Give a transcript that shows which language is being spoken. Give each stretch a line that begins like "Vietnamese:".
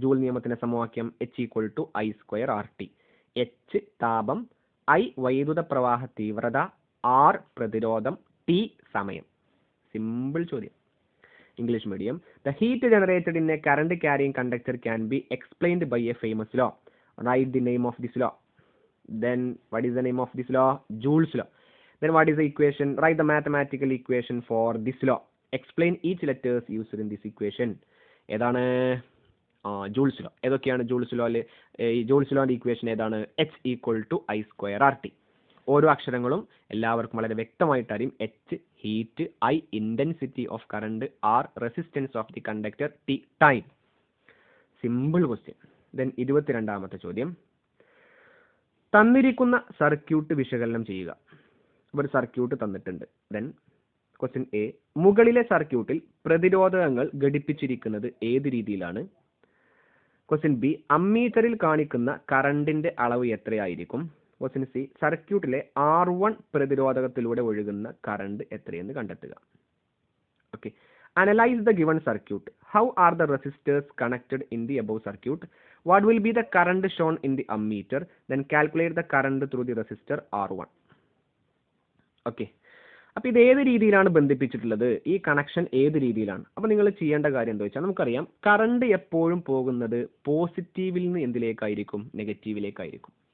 Malayalam: Joule നിയമത്തിന്റെ സമവാക്യം H=I²RT. H താപം, I വൈദ്യുത പ്രവാഹ തീവ്രത, R പ്രതിരോധം, T സമയം. സിമ്പിൾ ചോദ്യം. English medium.
English: The heat generated in a current carrying conductor can be explained by a famous law. Write the name of this law. Then what is the name of this law? Joule's law. Then what is the equation? Write the mathematical equation for this law. Explain each letters used in this equation.
Malayalam: ഏതാണ്? Joule's law. ഏതൊക്കെയാണ് joules ലോയില്? ഈ joules ലോന്റെ equation ഏതാണ്? H=I²RT. ഓരോ അക്ഷരങ്ങളും എല്ലാവർക്കും വളരെ വ്യക്തമായിട്ട് അറിയും. H heat, I intensity of current, R resistance of the conductor, T time. Simple question. Then 22ാമത്തെ ചോദ്യം, തന്നിരിക്കുന്ന സർക്യൂട്ട് വിശകലനം ചെയ്യുക. ഒരു സർക്യൂട്ട് തന്നിട്ടുണ്ട്. ദെൻ ക്വസ്റ്റ്യൻ എ, മുകളിലെ സർക്യൂട്ടിൽ പ്രതിരോധകങ്ങൾ ഘടിപ്പിച്ചിരിക്കുന്നത് ഏത് രീതിയിലാണ്? ക്വസ്റ്റ്യൻ ബി, അമ്മീറ്ററിൽ കാണിക്കുന്ന കറണ്ടിന്റെ അളവ് എത്രയായിരിക്കും? ക്വസ്റ്റ്യൻ സി, സർക്യൂട്ടിലെ R1 പ്രതിരോധകത്തിലൂടെ ഒഴുകുന്ന കറണ്ട് എത്രയെന്ന് കണ്ടെത്തുക.
English: Okay, analyse the given circuit. How are the resistors connected in the above circuit? What will be the current shown in the ammeter? Then calculate the current through the resistor R1. Okay.
Malayalam: അപ്പോൾ ഇത് ഏത് രീതിയിലാണ് ബന്ധിപ്പിച്ചിട്ടുള്ളത്? ഈ connection ഏത് രീതിയിലാണ്? അപ്പോൾ നിങ്ങൾ ചെയ്യേണ്ട കാര്യം എന്താ വെച്ചാൽ, നമുക്കറിയാം കറണ്ട് എപ്പോഴും പോകുന്നത് പോസിറ്റീവിൽ നിന്ന് എന്തിലേക്കായിരിക്കും? നെഗറ്റീവിലേക്കായിരിക്കും.